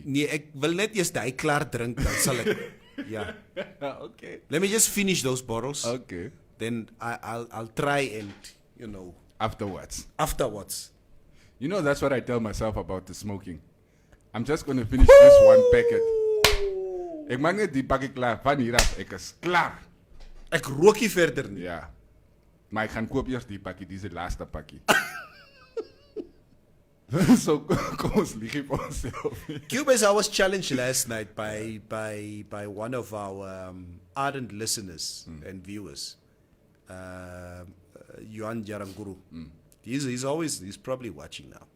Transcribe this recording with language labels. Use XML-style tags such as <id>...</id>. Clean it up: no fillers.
<af>Nee, ek wil net eers daai klaar drink dan sal ek. Ja.</af> <en>Okay. Let me just finish those bottles. Okay. Then I'll try and Afterwards. afterwards. You know, that's what I tell myself about the smoking. I'm just going to finish this one packet.</en> <af>Ek maak net die pakkie klaar. Van hier af, ek is klaar. Ek rook nie verder nie. Ja. Maar ek gaan koop eers die pakkie. Dis die laaste pakkie. So, kom ons lieg nie vir onsself nie.</af> <en>Cubase, I was challenged last night by one of our ardent listeners and viewers, Yuan Jaranguru. He's probably watching now,</en>